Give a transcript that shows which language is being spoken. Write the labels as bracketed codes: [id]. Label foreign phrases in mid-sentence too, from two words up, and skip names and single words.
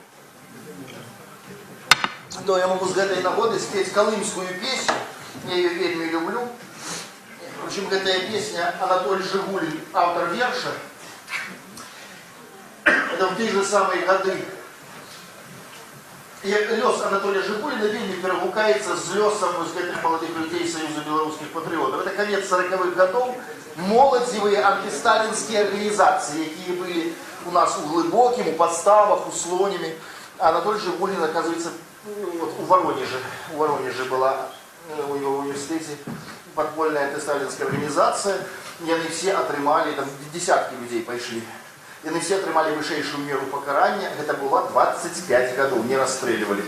[ru] То я могу [be] з гэтай нагоды спець [ru] калымскую песню, я ее вельмі люблю. Причем гэтая песня Анатолий Жигулин, автор верша. Это в те же самые годы. [be] І лёс Анатолія Жигуліна вельмі перагукаецца з лёсам гэтых маладых людзей Саюза беларускіх патрыётаў. [ru] Это конец 40-х годов. [be] Моладзевыя антысталінскія арганізацыі, якія былі у нас у Глыбокім, у Подставах, у Слоніме. [ru] Анатолий Жигулин, оказывается, вот у Воронеже была у его университете подпольная антысталінская организация. И они все отрымали, там десятки людей пошли. И они все отрымали высшую меру покарания. Это было 25 годов, не расстреливали.